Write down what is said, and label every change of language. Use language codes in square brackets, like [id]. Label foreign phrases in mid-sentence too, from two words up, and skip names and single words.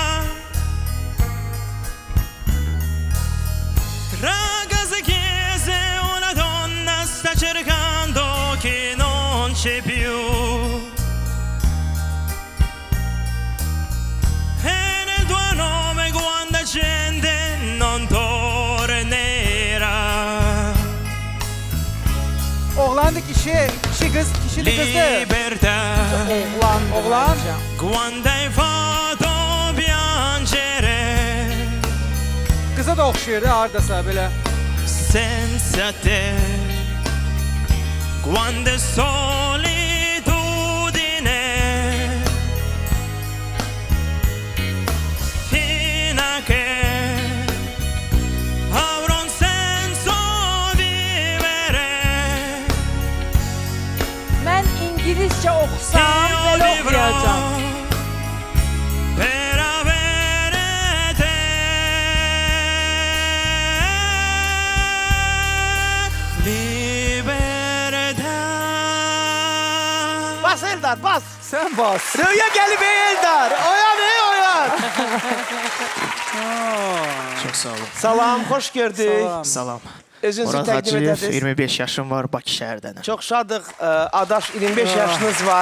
[it] Tra casa e chiese una donna sta cercando chi non c'è più. E nel tuo nome quanta gente non tornerà. [az] Oğlandı kişi kız, kişili kızdı. [it] Libertà. [az] Oğlan. [it] Quando hai fatto piangere [az] Kıza da oxşayır hardasa belə. [it] senza te. Quando è solitudine fino a che avrò un senso vivere. [az] Mən İngilizcə oxusam [it] Io [az] belə [it] vivrò [az] oxuyacağam. [it] per avere te. Libertà. [az] Bas Eldar bas. Sen bas. Rüya gelip Eldar. Oyan oyan. Çok sağ olun. Salam, hoş gördük. Salam. Salam. Özünüzü Murat təqdim Hacıyev, edədiniz. 25 yaşım var, Bakı şəhərdənəm. Çok şadıq. Adaş 25 yaşınız var.